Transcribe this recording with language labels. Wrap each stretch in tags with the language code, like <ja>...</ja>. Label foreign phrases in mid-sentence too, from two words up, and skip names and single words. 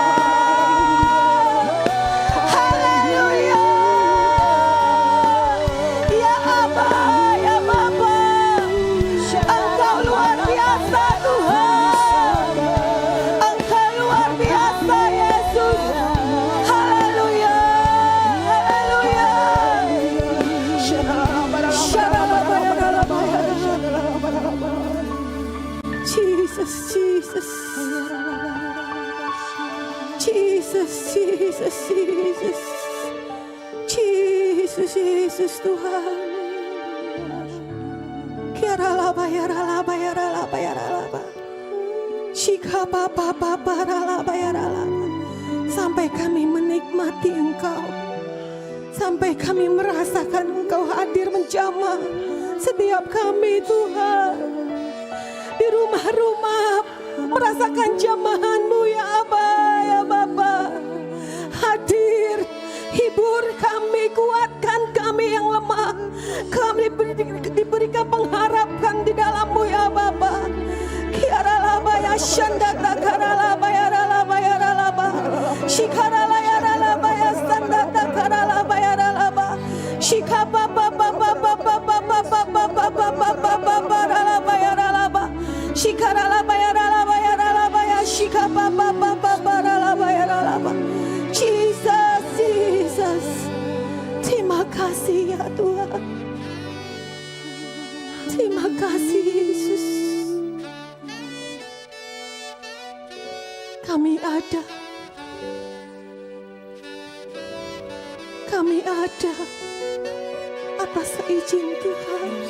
<id>Haleluya. Ya Aba, ya Bapa. Engkau luar biasa Tuhan. Engkau luar biasa Yesus. Haleluya. Haleluya. Jesus, Jesus. Jesus, Jesus, Jesus. Jesus, Jesus Tuhan. Kiara laba ya laba ya laba ya laba. Shika papa papa laba ya laba. Sampai kami menikmati Engkau. Sampai kami merasakan Engkau hadir menjamah setiap kami Tuhan. Di rumah-rumah merasakan jamahan-Mu ya Aba, ya Bapa. Hadir, hibur kami, kuatkan kami yang lemah. Kami diberikan pengharapan di dalam-Mu ya Bapa. Kiara laba ya shanda takara laba ya laba ya laba. Shikara la ya laba ya shanda takara laba ya laba. Shika baba baba baba baba baba baba baba baba laba ya laba. Shikara laba ya laba ya laba ya shika baba baba baba laba ya laba. Jesus, Jesus. Terima kasih ya Tuhan. Terima kasih Yesus. Kami ada. Kami ada atas izin Tuhan.</id>